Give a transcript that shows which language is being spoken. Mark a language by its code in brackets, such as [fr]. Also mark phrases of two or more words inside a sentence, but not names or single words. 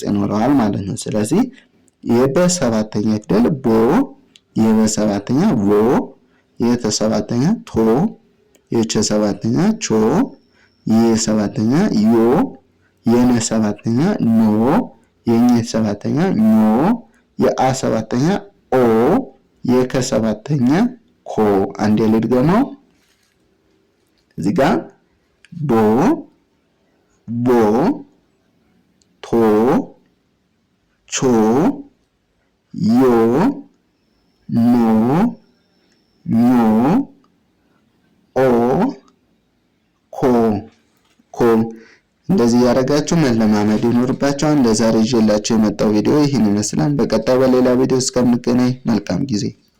[am] ይኖረዋል ማለት ነው። ስለዚህ የበ ሰባተኛ ፊደል ቦ፣ የበ ሰባተኛ ቮ፣ የተ ሰባተኛ ቶ፣ የቸ ሰባተኛ ቾ፣ የየ ሰባተኛ ዮ፣ የነ ሰባተኛ ኖ፣ የኘ ሰባተኛ ኞ፣ የአ ሰባተኛ ኦ፣ የከ ሰባተኛ ኮ። አንዴ ልድገመው። እዚህ ጋር ቦ ቦ ቶ ቾ ዮ ኖ ኞ ኦ ኮ ኮ። እንደዚህ ያደረጋችሁ መለማመድ ይኖርባችኋል። ለዛሬ ይዤላችሁ የመጣው ቪዲዮ ይህን ይመስላል። በቀጣይ በሌላ ቪዲዮ እስከምንገናኝ መልካም ጊዜ